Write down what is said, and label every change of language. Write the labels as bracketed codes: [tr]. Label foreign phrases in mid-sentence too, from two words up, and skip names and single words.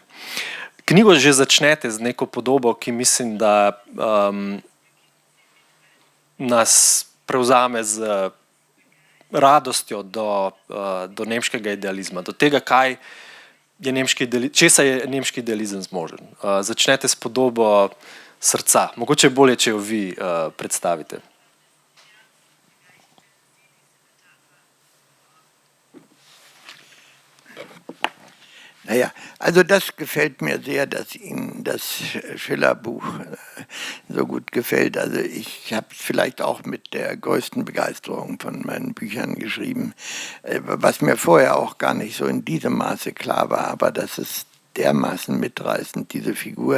[sl] Knjigo že začnete z neko podobo, ki mislim, da nas prevzame z radostjo do nemškega idealizma, do tega, česa je nemški idealizem zmožen. Začnete s podobo srca. Mogoče bolje, če jo vi predstavite. [de] Naja, also das gefällt mir sehr, dass Ihnen das Schiller-Buch so gut gefällt. Also ich habe es vielleicht auch mit der größten Begeisterung von meinen Büchern geschrieben, was mir vorher auch gar nicht so in diesem Maße klar war, aber das ist dermaßen mitreißend, diese Figur.